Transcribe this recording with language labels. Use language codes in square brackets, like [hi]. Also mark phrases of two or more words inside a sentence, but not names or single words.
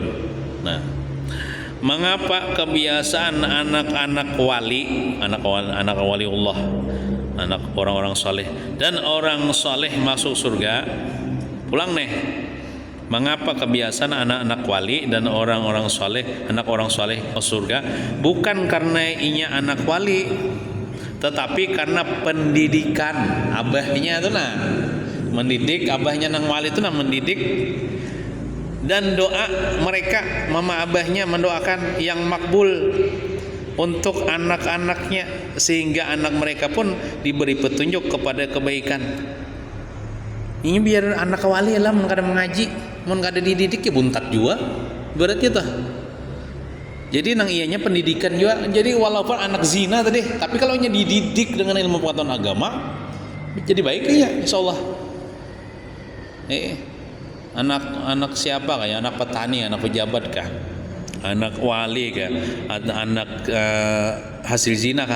[id] Nah, mengapa kebiasaan anak-anak wali Allah, anak orang-orang saleh dan orang saleh masuk surga? Pulang nih. Mengapa kebiasaan anak-anak wali dan orang-orang saleh, anak orang saleh masuk surga? [bjn] Bukan karena inya anak wali, tetapi karena pendidikan abahnya itu nah. [id] Mendidik abahnya nang wali itu nah mendidik. Dan doa mereka mama abahnya mendoakan yang makbul untuk anak-anaknya sehingga anak mereka pun diberi petunjuk kepada kebaikan. [bjn] Ini biar anak wali lah mun kada mengaji, mun kada dididik ya buntat juga. Berarti itu. Jadi nang ianya pendidikan juga. [id] Jadi walaupun anak zina tadi, tapi kalau nya dididik dengan ilmu pengetahuan agama jadi baik ya insyaallah. Anak siapa kayak anak petani, anak pejabat kah, anak wali kah, anak hasil zina kah?